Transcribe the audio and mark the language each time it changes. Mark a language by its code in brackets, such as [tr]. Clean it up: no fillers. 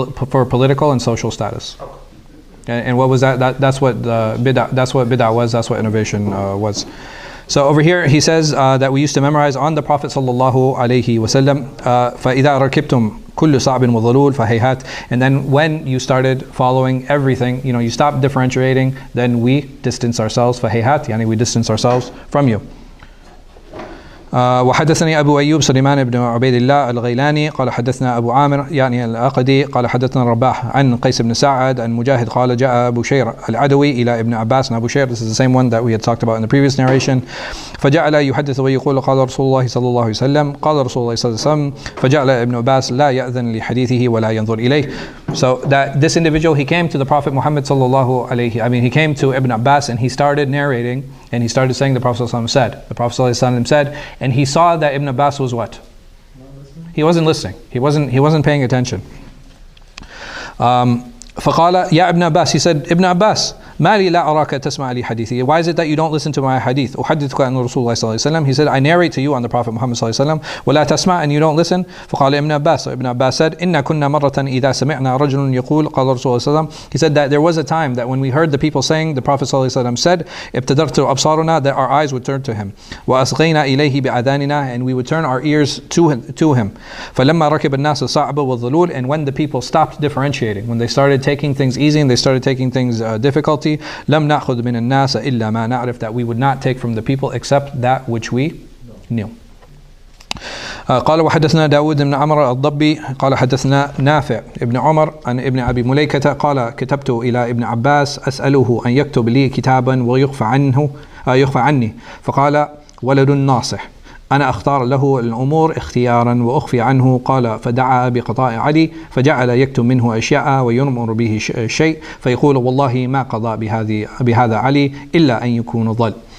[en] For political and social status. Okay. And what was that? That's what bid'ah. That's what bid'ah was. That's what innovation was. So over here he says that we used to memorize on the Prophet sallallahu alaihi wasallam. [ar] فإذا ركبتم كل صعب وظلول فهيهات. [en] And then when you started following everything, you stopped differentiating, then we distance ourselves. [ar] فهيهات, يعني [en] we distance ourselves from you. [ar] وحدثني أبو أيوب سليمان بن عبيد الله الغيلاني قال حدثنا أبو عامر يعني العقدي قال حدثنا الرباح عن قيس بن سعد عن مجاهد قال جاء أبو شير العدوي إلى ابن عباس. [en] and Abu Shair, this is the same one that we had talked about in the previous narration. [ar] فجعل يحدث ويقول قال رسول الله صلى الله عليه وسلم قال رسول الله صلى الله عليه وسلم فجعل ابن عباس لا يأذن لحديثه ولا ينظر إليه. [en] So that this individual, he came to the Prophet Muhammad sallallahu alaihi, he came to Ibn Abbas and he started narrating and he started saying the Prophet sallallahu said. The Prophet sallallahu said, and he saw that Ibn Abbas was what? He wasn't listening. He wasn't paying attention. [ar] فقال يا ابن عباس, [en] he said, Ibn Abbas, [ar] ما لي لا أراك تسمع لي حديثي. [en] Why is it that you don't listen to my hadith? [ar] أحدثك عن رسول الله صلى الله عليه وسلم. [en] He said, I narrate to you on the Prophet Muhammad [ar] صلى الله عليه وسلم ولا تسمع, [en] and you don't listen. [ar] فقال ابن عباس, [en] so Ibn Abbas said, [ar] إن كنا مرة إذا سمعنا رجل يقول قال رسول الله صلى الله عليه وسلم. [en] He said that there was a time that when we heard the people saying the Prophet [ar] صلى الله عليه وسلم [en] said [ar] ابتدرت أبصارنا, [en] that our eyes would turn to him. [ar] وأصغينا إليه بأذاننا, [en] and we would turn our ears to him. [ar] فلما ركب الناس الصعب والظلول, [en] and when the people stopped differentiating, when they started taking things easy and they started taking things difficulty, [ar] لم نأخذ من الناس إلا ما نعرف, [en] that we would not take from the people except that which we knew. [ar] قال وحدثنا داود بن عمرو الضبي قال حدثنا نافع ابن عمر عن ابن أبي مليكة قال كتبت إلى ابن عباس أسأله أن يكتب لي كتابا ويخفى عني فقال ولد ناصح أنا أختار له الأمور اختيارا وأخفي عنه. قال فدعا بقضاء علي فجعل يكتم منه أشياء وينمر به شيء فيقول والله ما قضى بهذا علي إلا أن يكون ضل.